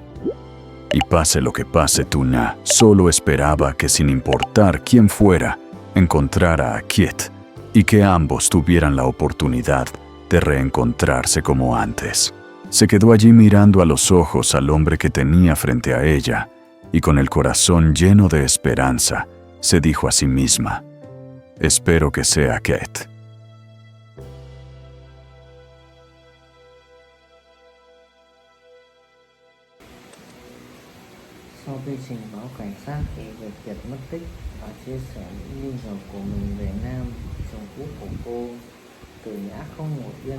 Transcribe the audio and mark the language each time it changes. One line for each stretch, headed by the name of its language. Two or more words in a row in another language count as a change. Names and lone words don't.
Spanish: Y pase lo que pase, Tuna solo esperaba que, sin importar quién fuera, encontrara a Kiet y que ambos tuvieran la oportunidad de reencontrarse como antes. Se quedó allí mirando a los ojos al hombre que tenía frente a ella y, con el corazón lleno de esperanza, se dijo a sí misma: espero que sea Kiet.
Vietnamese: Sau khi trình báo cảnh sát về việc Kiệt mất tích và chia sẻ những nghi ngờ của mình về Nam, chồng cũ của cô, Từ Nhã không ngồi yên.